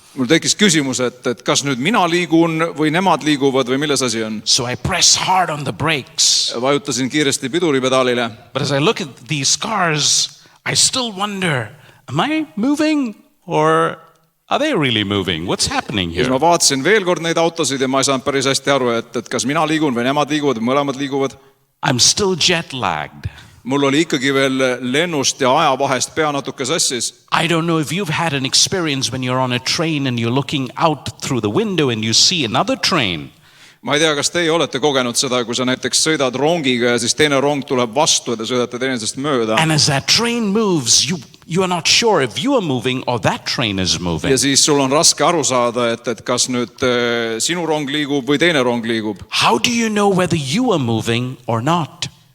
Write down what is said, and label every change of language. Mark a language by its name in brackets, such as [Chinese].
[Estonian] mul tekkis küsimus, et kas nüüd mina liigun või nemad liiguvad või milles asi on. [English] So I press hard on the brakes. [Estonian] Vajutasin kiiresti piduripedaalile. [English] But as I look at these cars, I still wonder, am I moving or are they really moving? What's happening [Estonian] Siis ma [English] here? [Estonian] vaatasin veel kord neid autosid ja ma ei saanud päris hästi aru, et kas mina liigun või nemad liiguvad või mõlemad liiguvad. [English] I'm still jet lagged. [Estonian] Mul oli ikkagi veel lennust ja ajavahest pea natuke sassis. [English] I don't know if you've had an experience when you're on a train and you're looking out through the window and you see another train. [Estonian] Ma ei tea, kas teie olete kogenud seda, kui sa näiteks sõidad rongiga ja siis teine rong tuleb vastu ja te sõidate teinesest mööda. [English] And as that train moves, you are not sure if you are moving or that train is moving. [Estonian] Ja siis sul on raske aru saada, et kas nüüd sinu rong liigub või teine rong liigub. [English] How do you know whether you are moving or not?